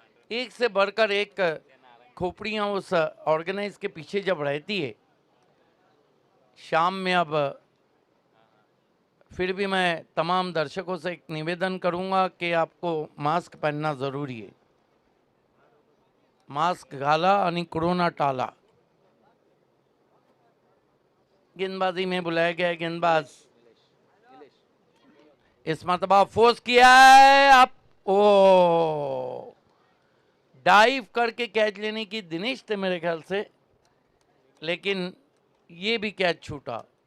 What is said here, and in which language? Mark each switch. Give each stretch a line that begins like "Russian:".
Hindi: एक से बढ़कर एक खोपड़ियाँ उस ऑर्गेनाइज के पीछे जब रहती है। शाम में अब फिर भी मैं तमाम दर्शकों से एक निवेदन करूंगा कि आपको मास्क पहनना ज़रूरी है।
Marathi: मास्क घाला आणि कोरोना टाला।
Hindi: गेंदबाजी में बुलाया गया गेंदबाज, इस मरतबा फोर्स किया है। आप ओ डाइव करके कैच लेने की दिनेश थे मेरे ख्याल से, लेकिन ये भी कैच छूटा।